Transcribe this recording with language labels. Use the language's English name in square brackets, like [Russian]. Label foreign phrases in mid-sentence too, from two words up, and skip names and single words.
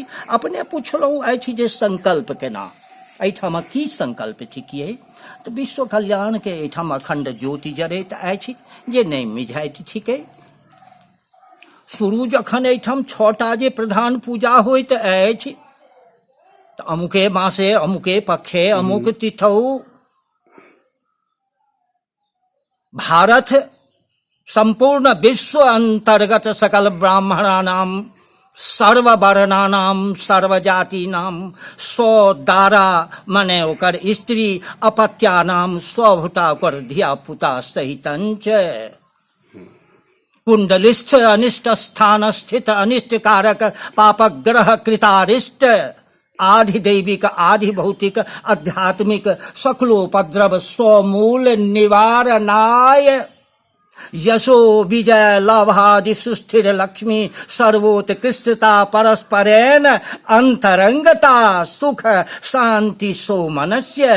[Maithili] अपने पुछलहुँ अछि जे संकल्प केना, एहिठाम की संकल्प थिकियै। तऽ विश्व कल्याण के एहिठाम अखंड ज्योति जरैत अछि जे नहीं मिझाइत थिकै। शुरू जखन एहिठाम 6टा जे प्रधान पूजा होइत अछि तऽ [Sanskrit] अमुके मासे अमुके पक्षे अमुक तिथौ भारत संपूर्ण विश्व अंतर्गत सकल ब्राह्मणानाम सर्ववर्णानाम सर्वजातिनाम 100 दारा [Maithili] माने ओकर स्त्री [Sanskrit] अपत्यानाम 100 [Maithili] ओकर धिया पुता [Sanskrit] सहितंच कुंडलिस्थ अनिष्ट स्थान स्थित अनिष्ट कारक पापग्रह कृतारिष्ट आधि दैविक आधि भौतिक आध्यात्मिक सकलोपद्रव समूल निवारणाय यशो विजय लाभादि सुस्थिर लक्ष्मी सर्वोत्कृष्टता परस्परेण अंतरंगता सुख शांति सोमनस्य